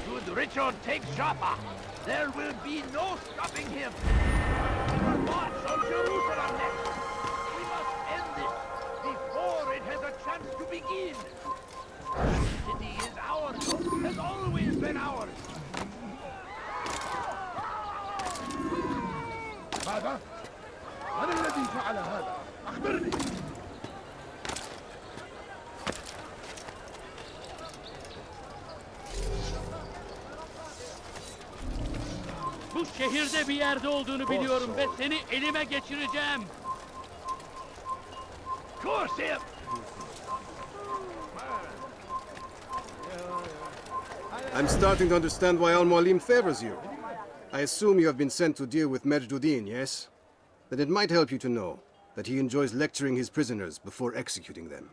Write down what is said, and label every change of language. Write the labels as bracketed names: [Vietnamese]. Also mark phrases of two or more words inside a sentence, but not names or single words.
[English] Should Richard take Jaffa, there will be no stopping him. He will march on Jerusalem next. We must end this before it has a chance to begin. The city is ours, has always been ours. [Arabic] ماذا؟ من الذي فعل هذا؟ أخبرني. [Turkish] Bu şehirde bir yerde olduğunu biliyorum ve seni elime geçireceğim. [English] Curse him! I'm starting to understand why Al-Mualim favors you. I assume you have been sent to deal with Majd-ud-Din, yes? Then it might help you to know that he enjoys lecturing his prisoners before executing them.